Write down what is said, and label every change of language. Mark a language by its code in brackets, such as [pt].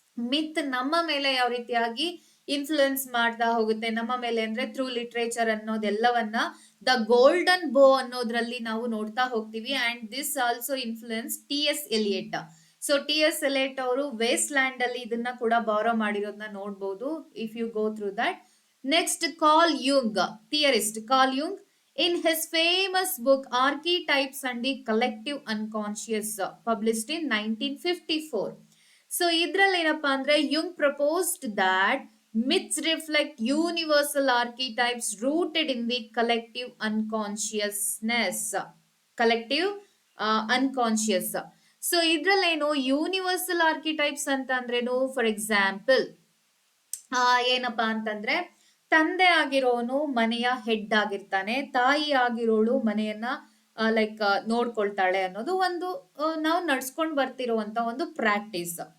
[kn] ಮಿತ್ ನಮ್ಮ ಮೇಲೆ ಯಾವ ರೀತಿಯಾಗಿ ಇನ್ಫ್ಲುಯೆನ್ಸ್ ಮಾಡ್ತಾ ಹೋಗುತ್ತೆ, ನಮ್ಮ ಮೇಲೆ ಅಂದ್ರೆ ಥ್ರೂ ಲಿಟ್ರೇಚರ್ ಅನ್ನೋದೆಲ್ಲವನ್ನ ದ ಗೋಲ್ಡನ್ ಬೋ ಅನ್ನೋದ್ರಲ್ಲಿ ನಾವು ನೋಡ್ತಾ ಹೋಗ್ತೀವಿ. [en] And this also influence T S. Eliot. So T S. [kn] Elliott ಅವರು ವೇಸ್ಟ್ ಲ್ಯಾಂಡ್ ಅಲ್ಲಿ ಇದನ್ನ ಕೂಡ ಬಾರೋ ಮಾಡಿರೋದನ್ನ ನೋಡ್ಬೋದು [en] If you go through that. Next Carl Jung, theorist Carl Jung, in his famous book Archetypes and the Collective Unconscious, published in 1954. So [kn] ಇದ್ರಲ್ಲಿ ಏನಪ್ಪಾ ಅಂದ್ರೆ [en] Jung proposed that myths reflect universal archetypes rooted in the collective unconsciousness. Collective unconscious. [kn] So ಇದ್ರಲ್ಲೇನು universal ಆರ್ಕಿಟೈಪ್ಸ್ ಅಂತ ಅಂದ್ರೇನು, for example ಏನಪ್ಪಾ ಅಂತಂದ್ರೆ ತಂದೆ ಆಗಿರೋನು ಮನೆಯ head ಆಗಿರ್ತಾನೆ, ತಾಯಿ ಆಗಿರೋಳು ಮನೆಯನ್ನ ಲೈಕ್ ನೋಡ್ಕೊಳ್ತಾಳೆ ಅನ್ನೋದು ಒಂದು ನಾವು ನಡ್ಸ್ಕೊಂಡ್ ಬರ್ತಿರುವಂತ ಒಂದು ಪ್ರಾಕ್ಟೀಸ್.